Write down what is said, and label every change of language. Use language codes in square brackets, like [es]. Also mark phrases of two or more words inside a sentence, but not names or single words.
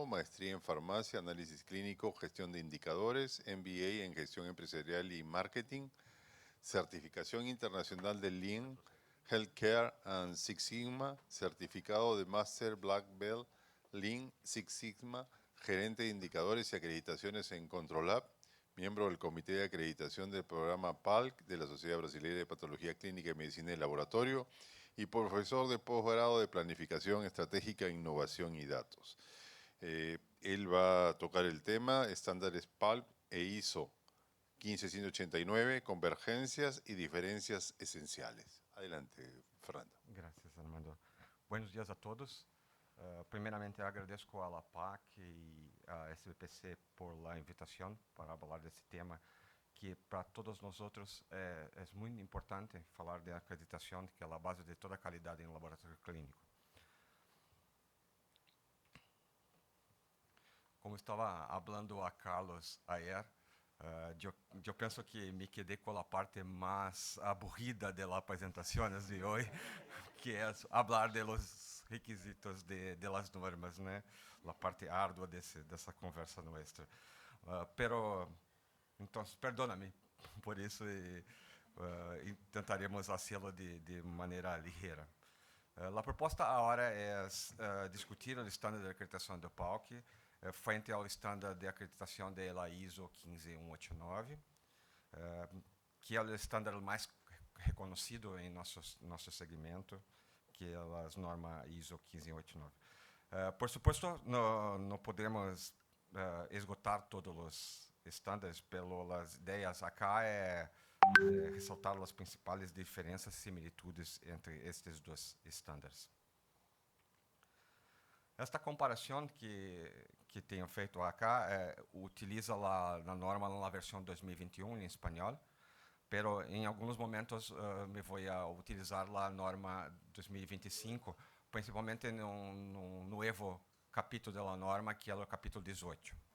[es] maestría en farmacia, análisis clínico, gestión de indicadores, MBA en gestión empresarial y marketing, certificación internacional de Lean, Healthcare and Six Sigma, certificado de Master Black Belt, Lean Six Sigma, gerente de indicadores y acreditaciones en Controlab, miembro del Comité de Acreditación del programa PALC de la Sociedad Brasileña de Patología Clínica y Medicina de Laboratorio y profesor de posgrado de Planificación Estratégica, Innovación y Datos. Él va a tocar el tema estándares PALC e ISO 15189, convergencias y diferencias esenciales. Adelante, Fernando. Gracias, Armando. Buenos días a todos. [pt] Primeiramente, agradeço a la PAC e a SBPC por la invitação para falar desse tema que para todos nós outros é muito importante falar de acreditação, que é a base de toda a qualidade em laboratório clínico. Como estava falando a Carlos ayer, eu penso que me quedei com a parte mais aburrida das apresentações de hoje, que é falar [es] de los requisitos de las normas, [pt] né? A parte árdua dessa conversa nossa. Pero, então, perdona-me por isso e tentaremos fazê-lo de maneira ligeira. A proposta agora é discutir o estándar de acreditação do PALC frente ao estándar de acreditação da ISO 15189, que é o estándar mais reconhecido em nosso segmento, que é a norma ISO 15189. [es] Por supuesto, [pt] não podemos esgotar todos os estándares, pero as ideias acá é ressaltar as principais diferenças e similitudes entre estes dois estándares. Esta comparação que tenho feito acá utiliza a norma na versão 2021 em espanhol, pero em alguns momentos me vou utilizar a norma 2025, principalmente no novo capítulo da norma, que é o capítulo 18.